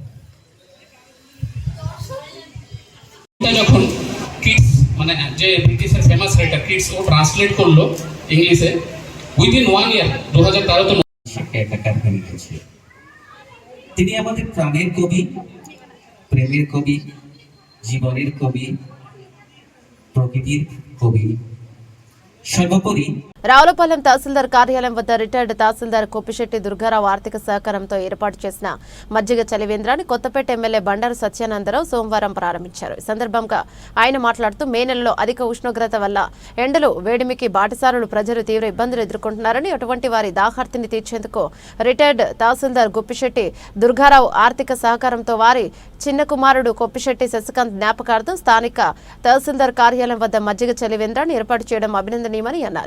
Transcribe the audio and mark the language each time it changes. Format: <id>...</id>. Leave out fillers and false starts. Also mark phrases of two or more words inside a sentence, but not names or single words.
<bn>যখন কিডস মানে যে ব্রিটিশের</bn> <en>famous writer</en> <bn>কিডস ও ট্রান্সলেট করলো ইংলিশে</bn> <en>within 1 year</en> <bn>2013 সাক্ষাৎকার হয়েছে। তিনি আমাদের প্রাণের কবি, প্রেমের কবি, জীবনের কবি, প্রকৃতির কবি, সর্বোপরি</bn> <te>రావులపాలెం తహసీల్దార్ కార్యాలయం వద్ద రిటైర్డ్ తహసీల్దార్ కొప్పిశెట్టి దుర్గారావు ఆర్థిక సహకారంతో ఏర్పాటు చేసిన మజ్జిగ చలివేంద్రాన్ని కొత్తపేట ఎమ్మెల్యే బండారు సత్యానందరావు సోమవారం ప్రారంభించారు. ఈ సందర్భంగా ఆయన మాట్లాడుతూ మే నెలలో అధిక ఉష్ణోగ్రత వల్ల ఎండలు, వేడిమికి బాటసారులు ప్రజలు తీవ్ర ఇబ్బందులు ఎదుర్కొంటున్నారని, అటువంటి వారి దాహార్తిని తీర్చేందుకు రిటైర్డ్ తహసీల్దార్ కొప్పిశెట్టి దుర్గారావు ఆర్థిక సహకారంతో వారి చిన్న కుమారుడు కొప్పిశెట్టి శశికాంత్ జ్ఞాపకార్థం స్థానిక తహసీల్దార్ కార్యాలయం వద్ద మజ్జిగ చలివేంద్రాన్ని ఏర్పాటు చేయడం అభినందనీయమని అన్నారు.</te>